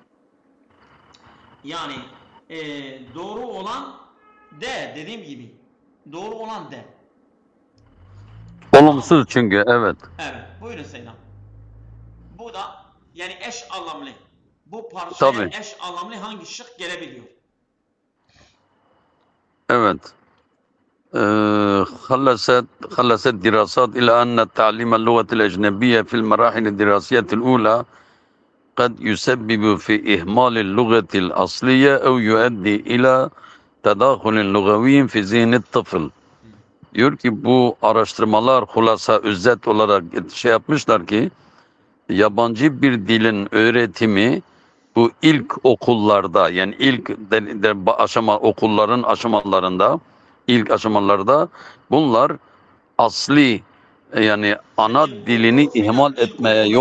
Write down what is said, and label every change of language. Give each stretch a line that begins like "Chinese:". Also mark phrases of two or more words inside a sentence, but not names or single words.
Turkish: Yani doğru olan dediğim gibi doğru olan Olumsuz çünkü evet. Evet buyurun Selam. Bu da yani eş anlamlı. Bu parçaya eş anlamlı hangi şık gelebiliyor? Evet.
Arabic: خلصت دراسات إلى أن تعليم اللغة الأجنبية في المراحل الدراسية الأولى قد يسبب في إهمال اللغة الأصلية أو يؤدي إلى تداخل لغوي في ذهن الطفل.
Turkish: Diyor ki bu araştırmalar hulasa özet olarak yapmışlar ki yabancı bir dilin öğretimi bu ilk okullarda yani ilk okulların aşamalarında ilk aşamalarda bunlar asli yani ana dilini ihmal etmeye yol